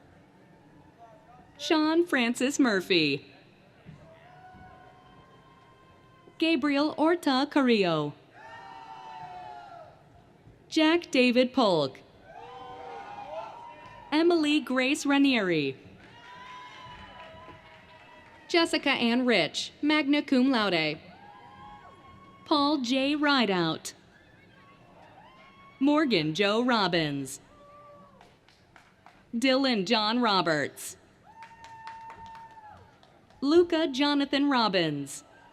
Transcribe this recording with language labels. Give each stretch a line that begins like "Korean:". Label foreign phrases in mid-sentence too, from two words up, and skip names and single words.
English: Sean Francis Murphy. Gabriel Orta Carrillo. Jack David Polk. Emily Grace Ranieri. Jessica Ann Rich,
Latin: magna cum laude.
English: Paul J. Rideout. Morgan Joe Robbins. Dylan John Roberts. Luca Jonathan Robbins.